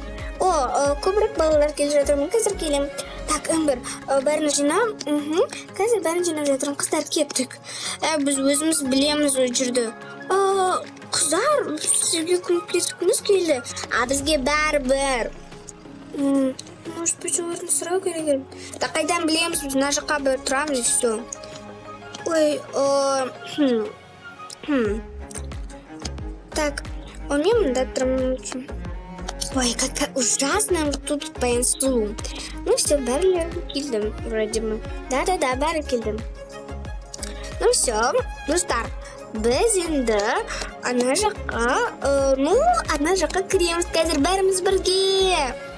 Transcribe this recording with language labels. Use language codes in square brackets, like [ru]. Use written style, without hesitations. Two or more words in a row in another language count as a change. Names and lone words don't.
[kk] Көбірек балалар келіп жатыр. Мен қазір келем. Так, Эмбер, бәрін жинам. Қазір бәрін жинап жатырмын. Қыздар кеттік. Біз өзіміз білеміз ол жерді. Қыздар, сізге көмектескіміз келді. Бізге бәрібір. [ru] Может быть, [kk] олардың сұрау керек. Так, қайдан білеміз? Біз мына жаққа бір тұрамыз [ru] и все. [kk] Так, мен мында тұрамын. [ru] Как ужасно тут по инсту. Ну все, [kk] бәрі келдім, [ru] вроде бы. [kk] Да, бәрі келдім. [ru] Ну все, [kk] достар, біз енді ана жаққа кіреміз қазір бәріміз бірге.